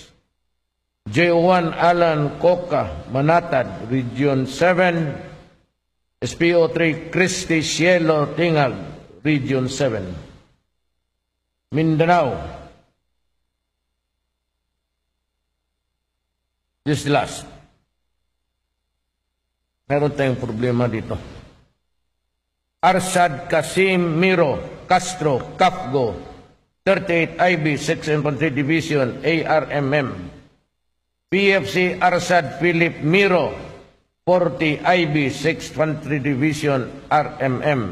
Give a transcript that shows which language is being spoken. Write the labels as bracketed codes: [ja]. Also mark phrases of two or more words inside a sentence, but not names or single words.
[en] J1 Alan Coca, Manatad, Region 7. SPO3 Christy Cielo Tingag, Region 7. Mindanao, This is the last. [tl] Meron tayong problema dito. Arsad Kasim Miro Castro Kafgo 38 IB 6 Infantry Division ARMM. PFC Arsad Philip Miro 40 IB 6 Infantry Division RMM.